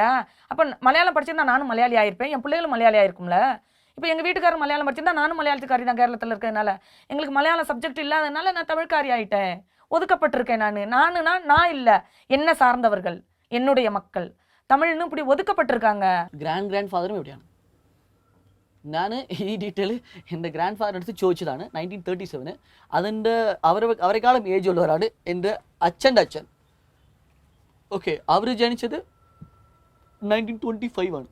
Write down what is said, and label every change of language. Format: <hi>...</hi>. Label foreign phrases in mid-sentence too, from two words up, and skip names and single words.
<ta>அப்போ மலையாளம் படிச்சிருந்தா நானும் மலையாளி ஆகிருப்பேன், என் பிள்ளைகளும் மலையாளி ஆகிருக்கும்ல. இப்போ எங்கள் வீட்டுக்காரர் மலையாளம் படிச்சிருந்தா நானும் மலையாளத்துக்காரி தான். கேரளத்தில் இருக்கிறதுனால எங்களுக்கு மலையாளம் சப்ஜெக்ட் இல்லாததுனால நான் தமிழ்காரி ஆகிட்டேன், ஒதுக்கப்பட்டிருக்கேன். நான் இல்லை, என்ன சார்ந்தவர்கள், என்னுடைய மக்கள் தமிழ்னு இப்படி ஒதுக்கப்பட்டிருக்காங்க.</ta> <en>grand fatherum</en> <ml>എവിടെയാണ്? ഞാൻ ഈ ഡീറ്റെയിൽ എൻ്റെ</ml> <en>grand father</en> <ml>അടുത്ത് ചോദിച്ചതാണ്. 1937. അതിൻ്റെ അവരെക്കാളും ഏജ് ഉള്ളവരാണ് എൻ്റെ അച്ഛൻ്റെ അച്ഛൻ. ഓക്കെ, അവർ ജനിച്ചത് 1925 ആണ്.</ml>